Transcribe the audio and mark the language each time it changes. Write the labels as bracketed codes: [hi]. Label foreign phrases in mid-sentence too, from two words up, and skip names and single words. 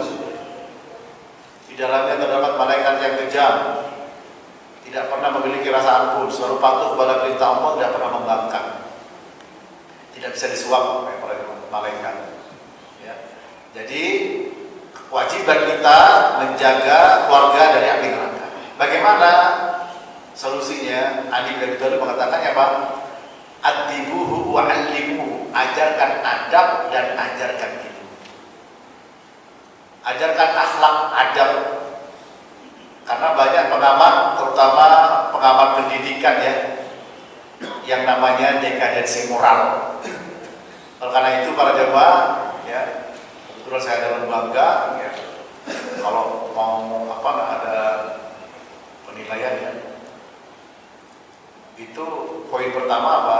[id] Di dalamnya terdapat malaikat yang kejam, tidak pernah memiliki rasa ampun, selalu patuh kepada perintah Allah, tidak pernah membangkang, tidak bisa disuap oleh para malaikat. Ya. Jadi kewajiban kita menjaga keluarga dari api neraka. Bagaimana solusinya? Ali bin Abi Thalib mengatakannya apa? [ar] Adibuhu wa 'allimuhu, [id] ajarkan adab dan ajarkan ilmu. Ajarkan akhlak, adab. Karena banyak pengamat, terutama pengamat pendidikan, ya, yang namanya dekadensi moral. Oleh karena itu para jemaah, ya, kebetulan saya ada lembaga, ya, kalau mau apa nggak ada penilaian, ya, itu poin pertama apa?